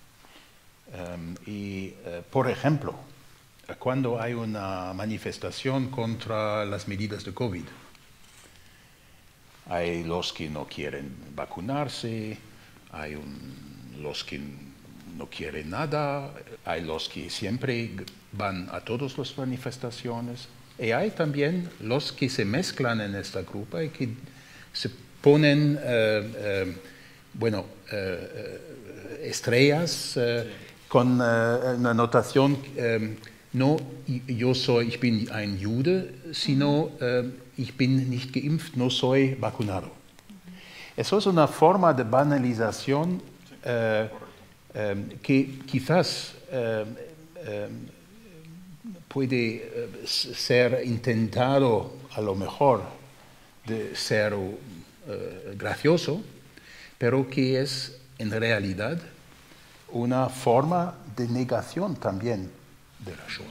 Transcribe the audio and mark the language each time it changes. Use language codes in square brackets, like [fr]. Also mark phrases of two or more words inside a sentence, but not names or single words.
[es] Por ejemplo, cuando hay una manifestación contra las medidas de COVID, hay los que no quieren vacunarse, hay los que no quieren nada, hay los que siempre van a todas las manifestaciones, y hay también los que se mezclan en esta grupa y que se ponen, estrellas con una notación, no [de] ich bin ein Jude, [es] sino [de] ich bin nicht geimpft, [es] no soy vacunado. Eso es una forma de banalización que quizás puede ser intentado a lo mejor de ser gracioso, pero que es en realidad una forma de negación también de la Shoah.